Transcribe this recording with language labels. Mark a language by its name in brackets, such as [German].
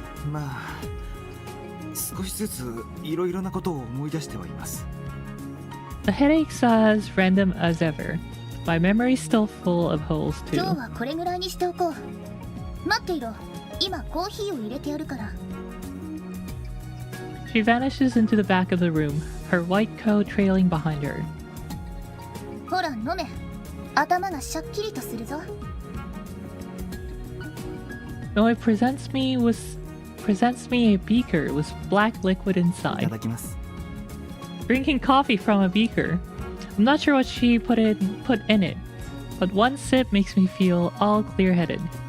[Japanese] まあ、少しずついろいろなことを思い出してはいます。 [English] The headache's as random as ever. My memory's still full of holes too. [Japanese] 今日はこれぐらいにしておこう。待っていろ。今コーヒーを入れてやるから。 [English] She vanishes into the back of the room, her white coat trailing behind her. [Japanese] ほら飲め。頭がシャッキリとするぞ。 [English] Noe presents me a beaker with black liquid [Japanese] い [English] inside. [Japanese] ただきます。 [English] Drinking coffee from a beaker. I'm not sure what she put in it, but one sip makes me feel all clear-headed.